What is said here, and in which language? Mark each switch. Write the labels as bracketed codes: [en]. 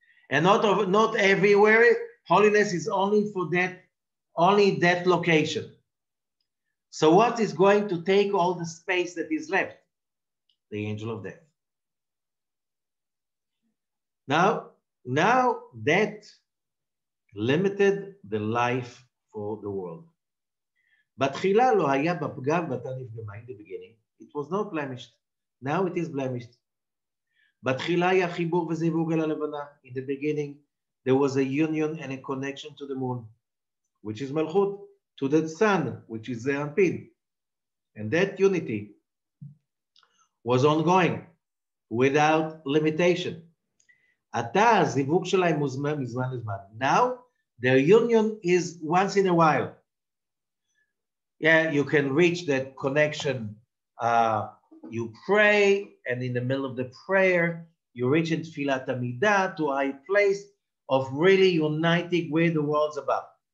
[en] And not everywhere, holiness is only for that location. So what is going to take all the space that is left? The angel of death. Now that limited the life for the world. [he] בתחילה לא היה בפגם ואתה נפגמה. [en] In the beginning, it was not blemished. Now it is blemished. [he] בתחילה היה חיבור וזיווג אל הלבנה. [en] In the beginning, there was a union and a connection to the moon, which is מלכות, to the sun, which is the Anpin. And that unity was ongoing, without limitation. [he] עתה הזיווג שלהם מוזמן מזמן לזמן. [en] Now, their union is once in a while. Yeah, you can reach that connection. You pray, and in the middle of the prayer, you reach in Tfilat Amidah to a high place of really uniting with the worlds above.